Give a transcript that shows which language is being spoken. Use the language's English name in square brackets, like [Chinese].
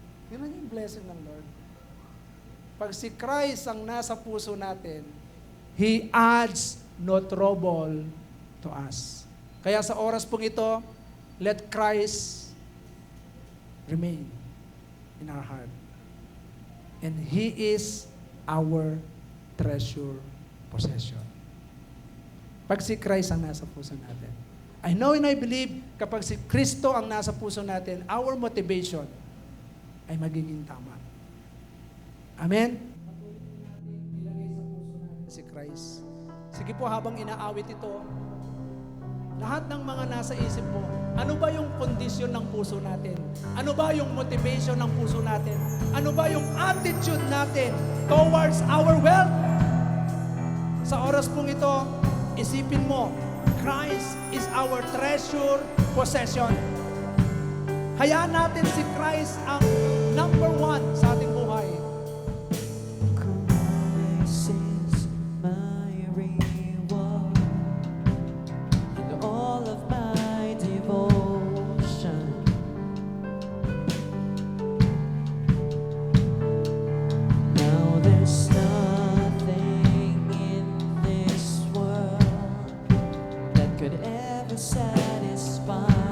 [Filipino] Yun yung blessing ng Lord. Pag si Christ ang nasa puso natin, He adds no trouble to us. [English] Kaya sa oras pong ito, let Christ remain in our heart. And He is our treasure possession. [Filipino] Pag si Christ ang nasa puso natin. [English] I know and I believe [Filipino] kapag si Kristo ang nasa puso natin, [English] our motivation [Filipino] ay magiging tama. Amen? Si Christ. Sige po, habang inaawit ito, lahat ng mga nasa isip mo, ano ba yung kondisyon ng puso natin? Ano ba yung motivation ng puso natin? Ano ba yung attitude natin [English] towards our wealth? [Filipino] Sa oras pong ito, isipin mo, [English] Christ is our treasure possession. [Filipino] Hayaan natin si Christ ang number one sa ating buhay. [English] Christ is my reward and all of my devotion. Now there's nothing in this world that could ever satisfy.